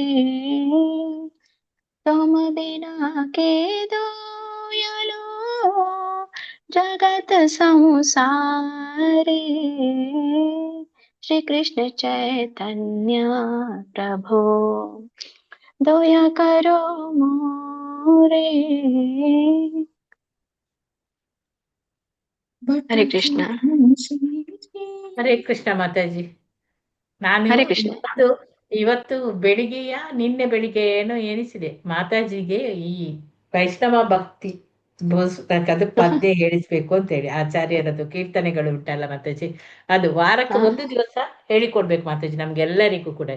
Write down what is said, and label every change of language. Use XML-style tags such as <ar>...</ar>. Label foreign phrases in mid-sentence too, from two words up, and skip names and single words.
<bn>তুমি বিনা কে দয়ালু জগত সংসারে। শ্রী কৃষ্ণ চৈতন্য প্রভু দয়া করো মোরে। হরে কৃষ্ণ।</bn> <kn>ಹರೇ ಕೃಷ್ಣ ಮಾತಾಜಿ. ನಾನು ಹರೇ ಕೃಷ್ಣ. ಇವತ್ತು ಬೆಳಿಗ್ಗೆಯ ನಿನ್ನೆ ಬೆಳಿಗ್ಗೆ ಏನೋ ಎನಿಸಿದೆ ಮಾತಾಜಿಗೆ ಈ ವೈಷ್ಣವ ಭಕ್ತಿ ಅದು ಪದ್ಯ ಹೇಳಿಸ್ಬೇಕು ಅಂತ ಹೇಳಿ ಆಚಾರ್ಯರದು ಕೀರ್ತನೆಗಳು ಉಂಟಲ್ಲ ಮಾತಾಜಿ, ಅದು ವಾರಕ್ಕೆ ಒಂದು ದಿವಸ ಹೇಳಿಕೊಡ್ಬೇಕು ಮಾತಾಜಿ ನಮ್ಗೆಲ್ಲರಿಗೂ ಕೂಡ.</kn>